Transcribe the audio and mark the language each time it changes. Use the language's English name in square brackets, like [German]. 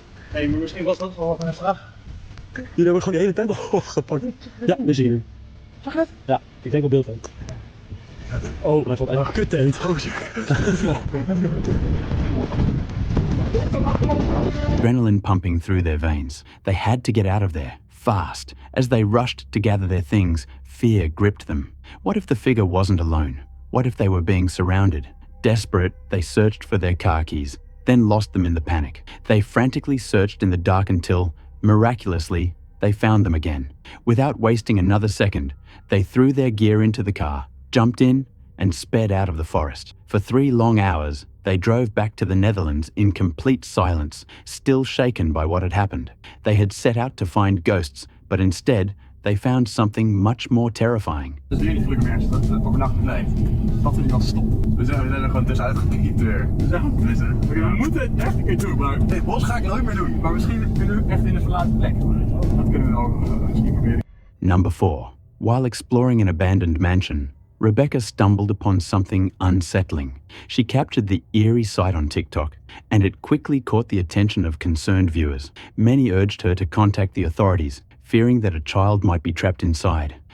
[Dutch] Hé, maar misschien was dat wel een vraag. Jullie hebben gewoon die hele tent opgepakt. Ja, nu zie je hem. Zag je het? Ja, ik denk op beeld. Oh, maar valt een kuttent. [English] Adrenaline pumping through their veins. They had to get out of there, fast. As they rushed to gather their things, fear gripped them. What if the figure wasn't alone? What if they were being surrounded? Desperate, they searched for their car keys, then lost them in the panic. They frantically searched in the dark until, miraculously, they found them again. Without wasting another second, they threw their gear into the car, jumped in, and sped out of the forest. For 3 long hours, they drove back to the Netherlands in complete silence, still shaken by what had happened. They had set out to find ghosts, but instead, they found something much more terrifying. [Dutch] Dat doe je niet gelukkig ergens dat het overnachten blijft. Dat vind ik al stom. We zijn er gewoon tussenuit gekiept weer. We zijn gewoon tussen. We moeten het echt een keer doen, maar dit bos ga ik nooit meer doen. Maar misschien kunnen we echt in een verlaten plek doen. Dat kunnen we ook misschien proberen. [English] Number 4. While exploring an abandoned mansion, Rebecca stumbled upon something unsettling. She captured the eerie sight on TikTok, and it quickly caught the attention of concerned viewers. Many urged her to contact the authorities, fearing that a child might be trapped inside.